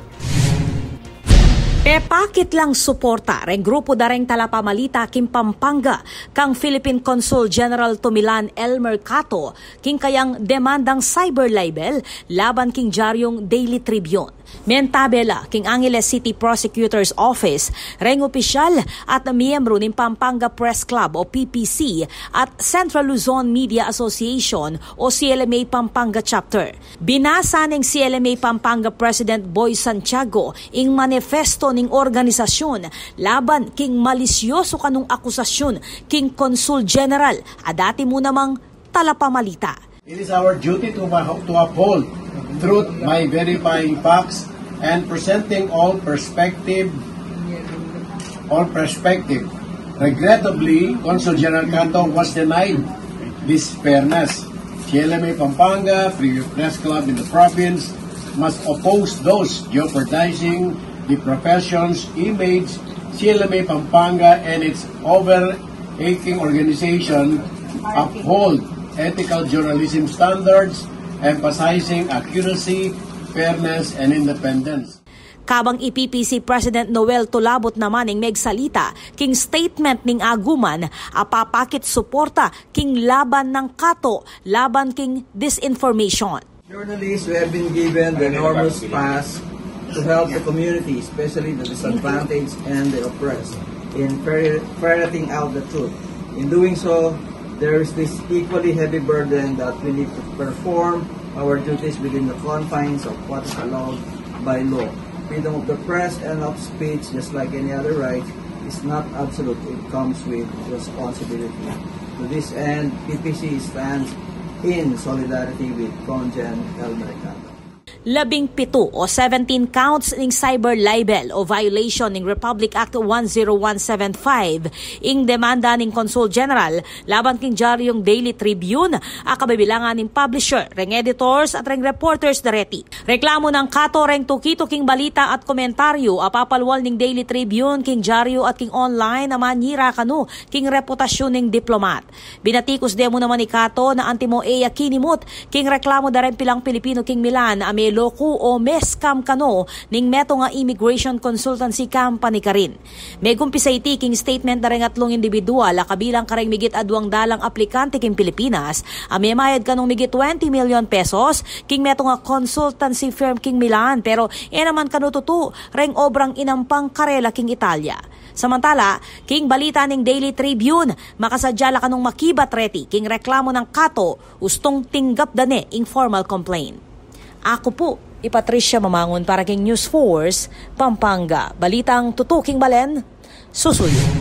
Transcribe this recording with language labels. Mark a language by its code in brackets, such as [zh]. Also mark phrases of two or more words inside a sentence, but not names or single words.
[pam] Pepakit lang suporta ring grupo dareng talapamalita king Pampanga kang Philippine Consul General to Milan Elmer Cato king kayang demandang cyber libel laban king Diaryong Daily Tribune. Mentabela king Angeles City Prosecutor's Office, reng opisyal at miyembro ng Pampanga Press Club o PPC at Central Luzon Media Association o CLMA Pampanga Chapter. Binasa ng CLMA Pampanga President Boy Santiago ing manifesto ning organisasyon laban king malisyoso kanong akusasyon king Consul General a dati mo namang talapamalita. [en] It is our duty to uphold truth by verifying facts and presenting all perspective. Regrettably, Consul General Cato was denied this fairness. CLMA Pampanga, Free Press Club in the province, must oppose those jeopardizing the profession's image. CLMA Pampanga and its overarching organization uphold ethical journalism standards, emphasizing accuracy, fairness, and independence. [pam] Kabang IPPC President Noel Tulabot naman ng megsalita king statement ning aguman apapakit suporta king laban ng Cato laban king disinformation. [en] Journalists who have been given the enormous task to help the community, especially the disadvantaged and the oppressed, in ferreting out the truth. In doing so, there is this equally heavy burden that we need to perform our duties within the confines of what is allowed by law. Freedom of the press and of speech, just like any other right, is not absolute. It comes with responsibility. To this end, PPC stands in solidarity with Congen Elmer Cato. [pam] 17 o 17 counts ng [en] cyber libel [pam] o violation ng Republic Act 10175 ing demanda ng Consul General laban king Diaryong Daily Tribune a kabibilangan ng publisher, reng editors at reng reporters dareti. Reklamo ng Cato reng tukito king balita at komentaryo apapalwal ng Daily Tribune king Diaryo at king online na manyira kanu king reputasyon ng diplomat. Binatikos demo naman ni Cato na antimo eya kinimot king reklamo dareng pilang Pilipino king Milan ame loku o meskam kano ning meto nga [en] immigration consultancy company [pam] karin. May gumpisay king statement na rin atlong individual a kabilang kareng migit adwang dalang aplikante king Pilipinas a may mayad kanong migit 20 [en] million pesos [pam] king meto nga [en] consultancy firm [pam] king Milan pero naman kano tutu reng obrang inampang karela king Italia. Samantala, king balita ng Daily Tribune, makasadyala kanong makibat reti king reklamo ng Cato ustong tinggap dane ing [en] formal complaint. [pam] Ako po, Patricia Mamangon para king News Force, Pampanga. Balitang tutuking balen, susuyo.